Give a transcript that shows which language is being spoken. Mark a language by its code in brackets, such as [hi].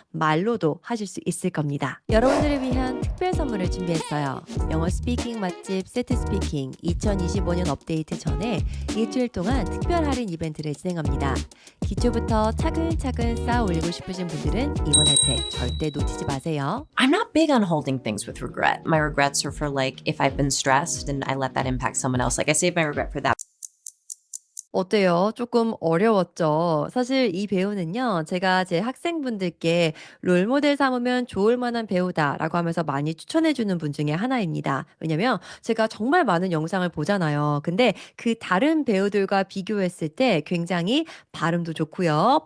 [ko] 말로도 하실 수 있을 겁니다. 여러분들을 위한 특별 선물을 준비했어요. 영어 스피킹 맛집 세트 스피킹 2025년 업데이트 전에 일주일 동안 특별 할인 이벤트를 진행합니다. 기초부터 차근차근 쌓아 올리고 싶으신 분들은 이번 혜택 절대 놓치지 마세요. [en] I'm not big on holding things with regret. My regrets are for like if I've been stressed and I let that impact someone else. Like I save my regret for that. [ko] 어때요? 조금 어려웠죠? 사실 이 배우는요, 제가 제 학생분들께 롤모델 삼으면 좋을 만한 배우다라고 하면서 많이 추천해 주는 분 중에 하나입니다. 왜냐면 제가 정말 많은 영상을 보잖아요. 근데 그 다른 배우들과 비교했을 때 굉장히 발음도 좋고요.